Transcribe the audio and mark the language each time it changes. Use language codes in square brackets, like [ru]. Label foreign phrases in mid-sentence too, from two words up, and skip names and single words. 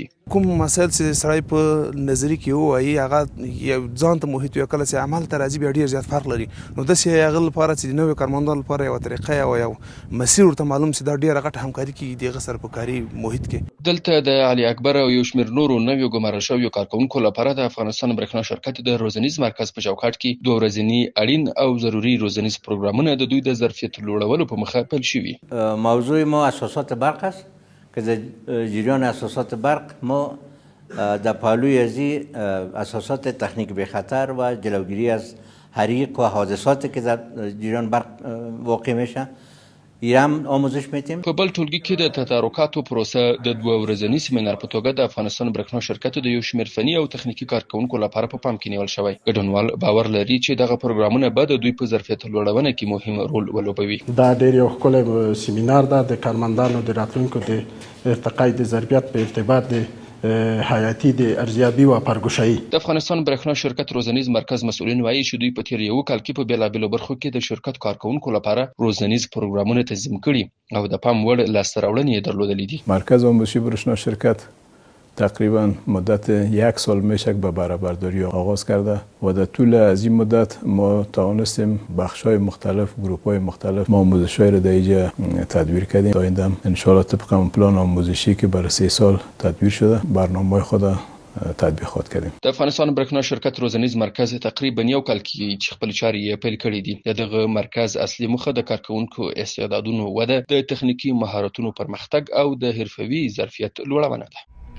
[ps] کوم مسایل چې سړی په نظري کې وایي هغه ځان ته محیط وي، کله چې عمل ته راځي بیا ډېر زیات فرق لري، نو داسې هغه لپاره چې د نویو کارمندانو لپاره یوه طریقه یا یو مسیر ورته معلوم شي دا ډېره غټه همکاري کېږي د هغه سره په کاري محیط کې. دلته د علي اکبر او یو شمېر نورو نویو ګمارل شویو کارکوونکو لپاره د افغانستان برېښنا شرکت د روزنیز مرکز په چوکاټ کې 2 ورځني اړین او ضروري روزنیز پروګرامونه د دوی د ظرفیت لوړولو په مخه پیل شوي. [fa] موضوع ما اساسات برق است که در جریان اساسات برق ما در پهلوی ازی اساسات تکنیک به خطر و جلوگیری از حریق و حادثاتی که در جریان برق واقع میشه هم آموزش میدیم. [ps] په بل ټولګي کې د تدارکاتو پروسه د 2 ورځني سیمینار په توګه د افغانستان برېښنا شرکت د یو شمېر فني او تخنیکي کارکوونکو لپاره په پام کې نیول شوی. ګډونوال باور لري چې دغه پروګرامونه به د دوی په ظرفیت لوړونه کې مهم رول ولوبوي. دا ډېر یو ښکلی سیمینار ده د کارمندانو د راتلونکو د ارتقای د ظرفیت په ارتباط د حیاتي د ارزیابي و پرګوشایي. د افغانستان برېښنا شرکت روزنیز مرکز مسؤلین وایي چې دوی په تیر یو کال کې په بیلابېلو برخو کې د شرکت کارکوونکو لپاره روزنیز پروګرامونه تنظیم کړي او د پام وړ لاسته راوړنې یې درلودلې دي. [fa] مرکز آموزشی برېښنا شرکت تقریبا مدت 1 سال میشه به بهره‌برداری آغاز کرده و در طول از این مدت ما توانستیم بخش‌های مختلف گروه‌های مختلف ما آموزش‌های را در اینجا تدبیر کردیم. تا آینده [ar] ان شاء الله [fa] طبق پلان آموزشی که برای 3 سال تدبیر شده برنامه‌های خود تطبیق خود کردیم. [ps] د افغانستان برېښنا شرکت روزنیز مرکز تقریبا یو کال کې چې خپل چارې یې پیل کړې دي. دغه مرکز اصلي موخه د کارکوونکو استعدادونو وده، د تخنیکي مهارتونو پرمختګ او د حرفوي ظرفیت لوړونه ده.